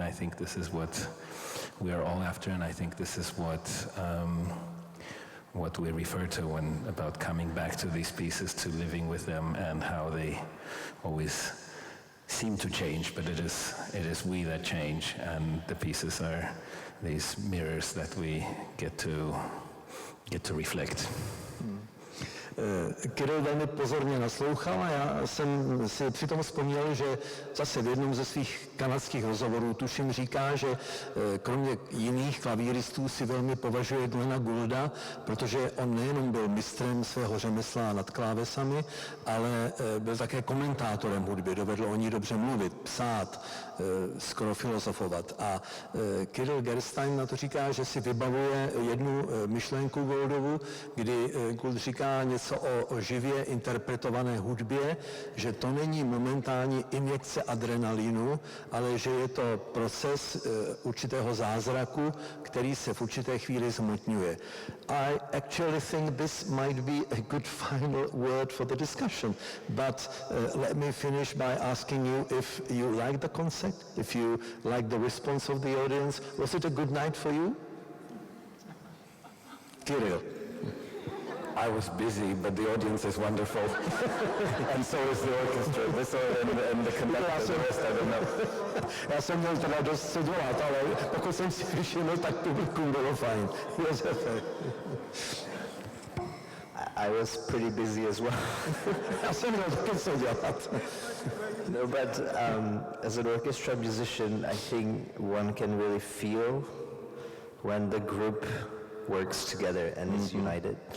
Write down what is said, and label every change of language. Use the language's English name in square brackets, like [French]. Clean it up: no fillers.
[English] And I think this is what we are all after, and I think this is what we refer to when about coming back to these pieces, to living with them, and how they always seem to change, but it is we that change, and the pieces are these mirrors that we get to reflect. [Czech] Kirill velmi pozorně naslouchal a já jsem si přitom vzpomněl, že zase v jednom ze svých kanadských rozhovorů, tuším, říká, že kromě jiných klavíristů si velmi považuje Glenna Goulda, protože on nejenom byl mistrem svého řemesla nad klávesami, ale byl také komentátorem hudby, dovedl o ní dobře mluvit, psát, skoro filozofovat. A Kirill Gerstein na to říká, že si vybavuje jednu myšlenku Gouldovu, kdy Gould říká něco něco o živě interpretované hudbě, že to není momentální injekce adrenalinu, ale že je to proces určitého zázraku, který se v určité chvíli zmotňuje. [English] I actually think this might be a good final word for the discussion, but let me finish by asking you if you like the concert, if you like the response of the audience. Was it a good night for you? Kirill. I was busy, but the audience is wonderful. And so is the orchestra. And the conductor, the rest I don't know. [Czech] Já jsem měl teda dost co dělat, ale pokud jsem si všiml, tak publikum bylo fajn. Josefe. [English] I was pretty busy as well. [Czech] Já jsem měl taky co dělat. [English] No, but as an orchestra musician, I think one can really feel when the group works together and is united.